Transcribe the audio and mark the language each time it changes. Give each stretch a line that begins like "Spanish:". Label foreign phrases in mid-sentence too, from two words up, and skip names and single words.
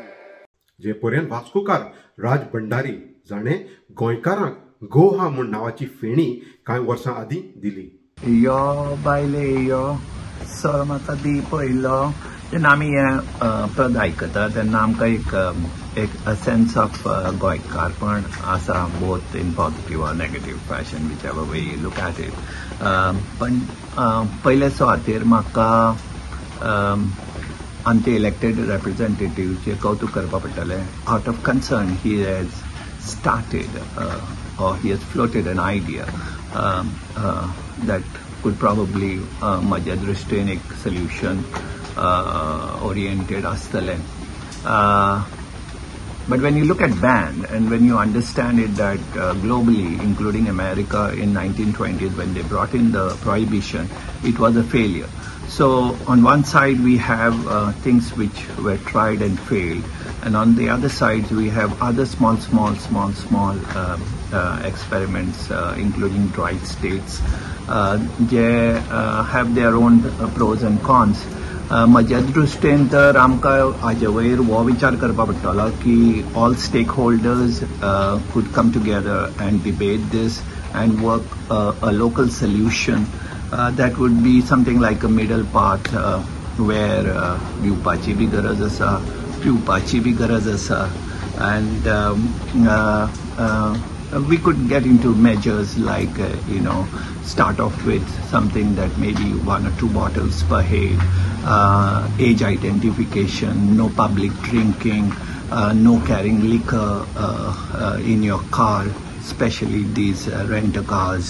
Konkani: जे पर्यंत वास्कोकार राज भंडारी जाणें गोंयकारांक गो हा म्हूण नांवाची फेणी कांय वर्सां आदीं दिली. यो बायले यो सर म्हाका दी पयलो. जेन्ना आमी हें पद आयकता तेन्ना आमकां एक सेन्स ऑफ गोंयकारपण आसा,
English: both in positive and negative fashion, which ever way you look at it.
Konkani: पण पयले सुवातेर म्हाका आमचे इलेक्टेड रिप्रेझेंटेटिव्हचे कौतुक करपा पडटलें.
English: out of concern he has started or he has floated an idea that could probably
Konkani: माझ्या दृष्टीन एक
English: solution oriented astale. But when you look at ban and when you understand it that globally, including America in 1920s when they brought in the prohibition, it was a failure. So on one side we have things which were tried and failed, and on the other side we have other small experiments, including dried states, they have their own pros and cons.
Konkani: म्हज्या दृश्टेन तर आमकां हाजे वयर हो विचार करपा पडटलो की
English: all stake holders could come together and debate this and work a local solution that would be something like a middle path where
Konkani: पिवपाची बी गरज आसा, पिवपाची बी गरज आसा,
English: and we could get into measures like start off with something that maybe 1 or 2 bottles per head, age identification, no public drinking, no carrying liquor in your car, especially these renter cars.